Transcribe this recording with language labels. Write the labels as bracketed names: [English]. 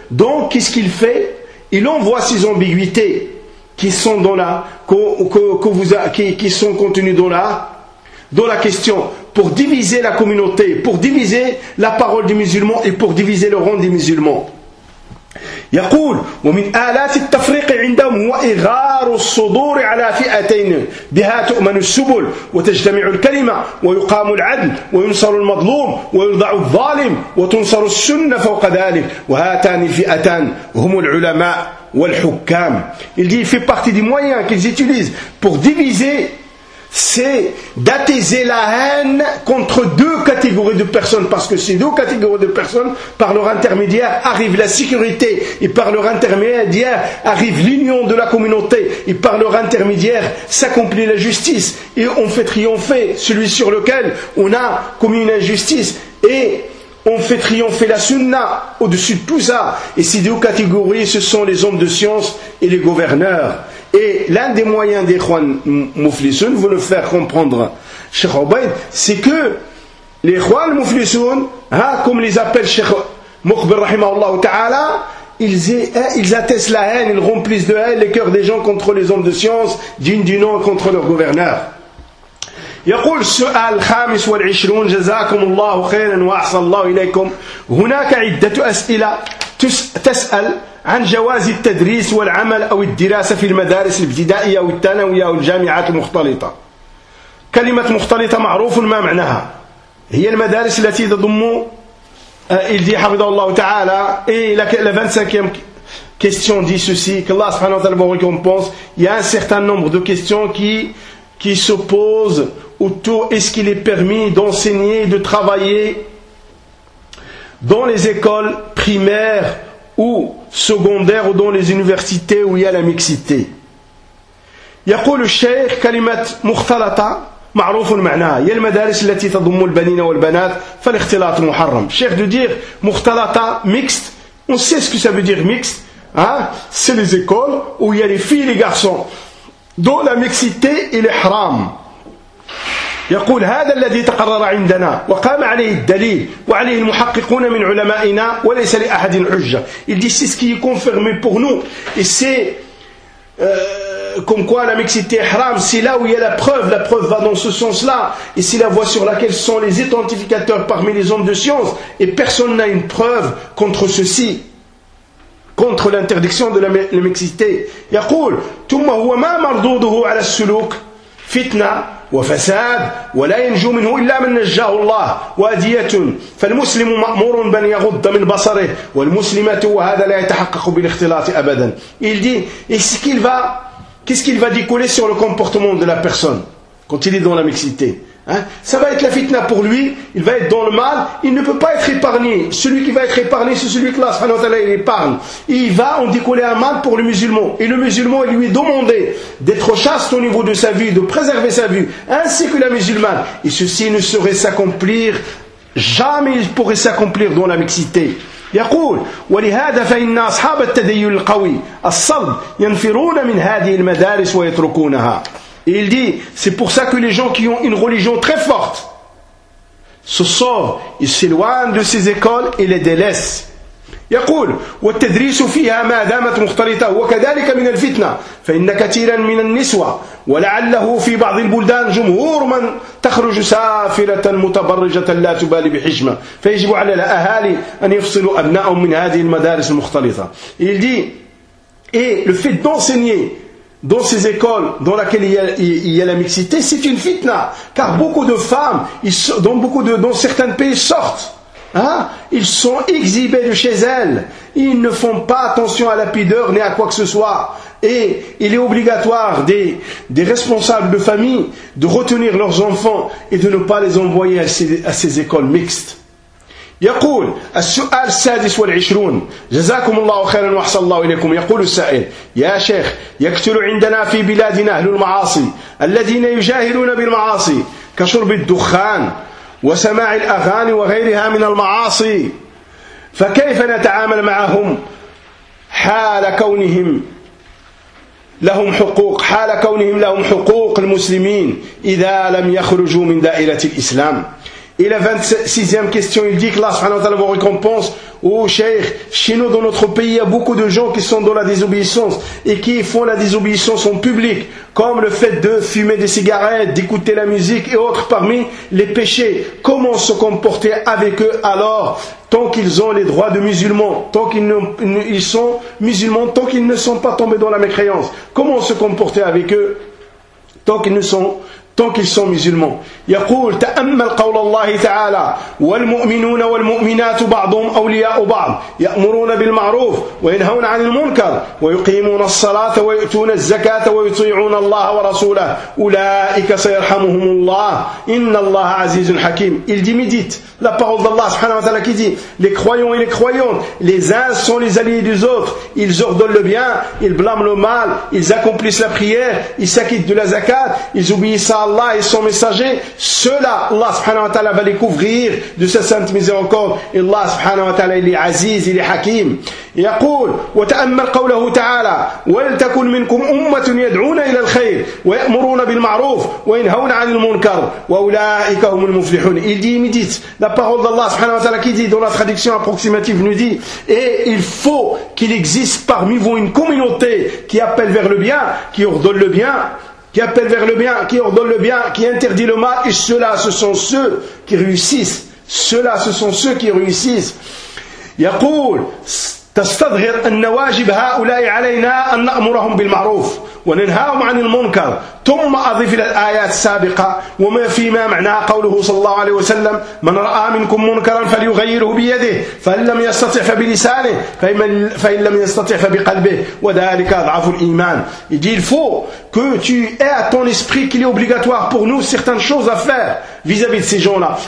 [French] Donc qu'est-ce qu'il fait? Il envoie ces ambiguïtés qui sont dans la qui sont contenues dans la question, pour diviser la communauté, pour diviser la parole du musulman et pour diviser le rang des musulmans. [Arabic] يقول ومن آلات التفريق عندهم وإغار الصدور على فئتين بها تؤمن السبل وتجتمع الكلمة ويقام العدل وينصر المظلوم ويرضع الظالم وتنصر السنة فوق ذلك وهاتان الفئتان هم العلماء والحكام. [French] Il dit il fait partie des moyens qu'ils utilisent pour diviser, c'est d'attiser la haine contre deux catégories de personnes, parce que ces deux catégories de personnes, par leur intermédiaire arrive la sécurité, et par leur intermédiaire arrive l'union de la communauté, et par leur intermédiaire s'accomplit la justice, et on fait triompher celui sur lequel on a commis une injustice, et on fait triompher la sunna au-dessus de tout ça. Et ces deux catégories, ce sont les hommes de science et les gouverneurs. Et l'un des moyens d'Ikhwan Muflisoun, vous le faire comprendre, Cheikh Obaid, c'est que les Ikhwan Muflisoun, comme les appelle Cheikh Mukhbir Rahimahullah Ta'ala, ils attestent la haine, ils remplissent de haine les cœurs des gens contre les hommes de science, dignes du nom, contre leurs gouverneurs. [Arabic] يقول السؤال الخامس والعشرون جزاكم الله خيرا وأحسن الله إليكم. هناك عدة أسئلة تسأل عن جواز التدريس والعمل أو الدراسة في المدارس الابتدائية والثانوية والجامعات المختلطة. كلمة مختلطة معروف ما معناها؟ هي المدارس التي تضم اللي حفظه الله تعالى إيه لك [French] question dit ceci, qu'Allah subhanahu wa ta'ala vous récompense. Il y a un certain nombre de questions qui se posent autour, est-ce qu'il est permis d'enseigner, de travailler dans les écoles primaires ou secondaires ou dans les universités où il y a la mixité. [Arabic] يقول الشيخ كلمة مختلطة معروف معناها هي المدارس التي تضم البنين والبنات فالاختلاط محرم. الشيخ دو دير مختلطة ميكست [French] on sait ce que ça veut dire mixte hein c'est les écoles où il y a les filles et les garçons dont la mixité est l'ihram. [Arabic] يقول هذا الذي تقرر عندنا وقام عليه الدليل وعليه المحققون من علمائنا وليس لأحد حجة. [French] Il dit c'est ce qui est confirmé pour nous et c'est comme quoi la mixité est haram, c'est là où il y a la preuve va dans ce sens-là, et c'est la voie sur laquelle sont les authentificateurs parmi les hommes de science, et personne n'a une preuve contre ceci, contre l'interdiction de la mixité. [Arabic] يقول ثم هو ما مردوده على السلوك فتنة وفساد ولا ينجو منه إلا من نجاه الله وأدية فالمسلم مأمور بأن يغض من بصره والمسلمة وهذا لا يتحقق بالاختلاط أبدا. [French] Il dit est-ce qu'il va qu'est-ce qu'il va décoller sur le comportement de la personne quand il est dans la mixité hein? Ça va être la fitna pour lui, il va être dans le mal, il ne peut pas être épargné. Celui qui va être épargné, c'est celui que Allah subhanahu wa ta'ala il épargne. Et il va en décoller un mal pour le musulman. Et le musulman, il lui est demandé d'être chaste au niveau de sa vie, de préserver sa vie, ainsi que la musulmane. Et ceci ne saurait s'accomplir, jamais il pourrait s'accomplir dans la mixité. [Arabic] يقول ولهذا فإن أصحاب التدين القوي الصلب ينفرون من هذه المدارس ويتركونها. [French] Et il dit c'est pour ça que les gens qui ont une religion très forte se sauvent, ils s'éloignent de ces écoles et les délaissent. [Arabic] يقول والتدريس فيها ما دامت مختلطة وكذلك من الفتنة فإن كثيرا من النسوة ولعله في بعض البلدان جمهور من تخرج سافرة متبرجة لا تبالي بحجمة فيجب على الأهالي أن يفصلوا أبنائهم من هذه المدارس المختلطة. [French] Il dit et le fait d'enseigner dans ces écoles dans laquelle il y a la mixité c'est une fitna car beaucoup de femmes dans certains pays sortent. Hein? Ils sont exhibés de chez elles. Ils ne font pas attention à la pudeur ni à quoi que ce soit. Et il est obligatoire des responsables de famille de retenir leurs enfants et de ne pas les envoyer à ces écoles mixtes. [Arabic] يقول السؤال السادس والعشرون جزاكم الله خيرا وحسن الله إليكم. يقول السائل يا شيخ يكثر عندنا في بلادنا أهل المعاصي الذين يجاهلون بالمعاصي كشرب الدخان وسماع الأغاني وغيرها من المعاصي فكيف نتعامل معهم حال كونهم لهم حقوق حال كونهم لهم حقوق المسلمين إذا لم يخرجوا من دائرة الإسلام. [French] Et la 26e question, il dit que Allah subhanahu wa ta'ala vous récompense. Oh, Cheikh, chez nous, dans notre pays, il y a beaucoup de gens qui sont dans la désobéissance et qui font la désobéissance en public, comme le fait de fumer des cigarettes, d'écouter la musique et autres parmi les péchés. Comment se comporter avec eux alors, tant qu'ils ont les droits de musulmans, tant qu'ils sont musulmans, tant qu'ils ne sont pas tombés dans la mécréance? Comment se comporter avec eux tant qu'ils ne sont pas tant qu'ils sont musulmans. [Arabic] يقول تأمل قول الله تعالى والمؤمنون والمؤمنات بعضهم أولياء بعض يأمرون بالمعروف وينهون عن المنكر ويقيمون الصلاة ويؤتون الزكاة ويطيعون الله ورسوله أولئك سيرحمهم الله إن الله عزيز حكيم. [French] Il dit médite la parole d'Allah subhanahu wa ta'ala qui dit les croyants et les croyantes, les uns sont les alliés des autres, ils ordonnent le bien, ils blâment le mal, ils accomplissent la prière, ils s'acquittent de la zakat, ils obéissent Allah et son messager, cela Allah subhanahu wa ta'ala va les couvrir de sa sainte miséricorde. Allah subhanahu wa ta'ala il est aziz, il est hakim. [Arabic] يقول وتأمل قوله تعالى ولتكن منكم أمة يدعون إلى الخير ويأمرون بالمعروف وينهون عن المنكر وأولئك هم المفلحون. [French] Il dit immédite la parole d'Allah subhanahu wa ta'ala qui dit dans la traduction approximative nous dit et il faut qu'il existe parmi vous une communauté qui appelle vers le bien, qui ordonne le bien, qui appelle vers le bien, qui ordonne le bien, qui interdit le mal, et ceux-là, ce sont ceux qui réussissent. Ceux-là, ce sont ceux qui réussissent. Yaqul, [Arabic] تستظهر أن واجب هؤلاء علينا أن نأمرهم بالمعروف وننهاهم عن المنكر. ثم أضيف إلى الآيات السابقة وما فيما معنى قوله صلى الله عليه وسلم: من رأى منكم منكرا فليغيره بيده، فإن لم يستطع فبلسانه، فإن لم يستطع فبقلبه، وذلك أضعف الإيمان. [French] Il faut que tu aies à ton esprit qu'il est obligatoire pour nous certaines choses à faire vis-à-vis de ces gens-là.